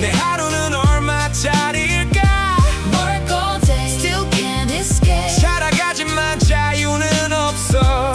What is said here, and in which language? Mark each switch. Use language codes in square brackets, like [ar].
[ko] 내 하루는 얼마짜리일까? [en] Work all day, still can't escape. [ko] 살아가지만 자유는 없어.